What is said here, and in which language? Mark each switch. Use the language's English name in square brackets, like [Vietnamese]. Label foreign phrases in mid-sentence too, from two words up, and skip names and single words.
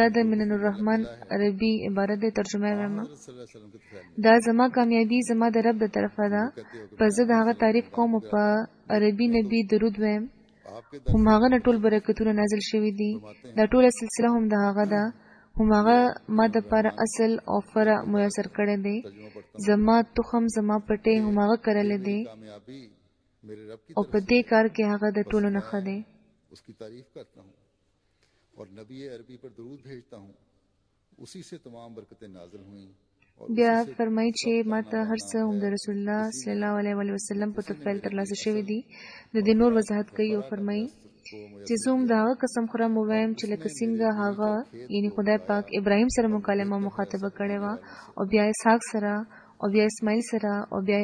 [Pashto] د منن الرحمن عربي عبارت دی ترجمه وایم دا زما کامیابی زما د رب د طرفه ده په زه د هغه تعریف کوم په عربي نبی درود وایم هم هغه نه ټول برکتونه نازل شوي دي دا ټوله سلسله هم د هغه ده هم هغه ما د پاره اصل او فرع میسر کړی دی زما تخم زما پټې هم هغه کړلی دی او په دې کار کې هغه د ټولو نه ښه دی [Urdu] اس کی تعریف کرتا ہوں اور نبی عربی پر درود بھیجتا ہوں اسی سے تمام برکتیں نازل ہوئیں [Pashto] بیا فرمایي چې ماته هر څه هم د رسول الله [Arabic] صلی الله علیه و وسلم [Pashto] په طفیل ترلاسه شوي دي د دې نور وضاحت کوي او فرمایي چې زه هم د هغه قسم خورم ووایم چې لکه څنګه هغه یعنی خدای پاک ابراهیم سره مکالمه مخاطبه کړې وه او بیا اسحاق سره او بیا اسماعیل سره او بیا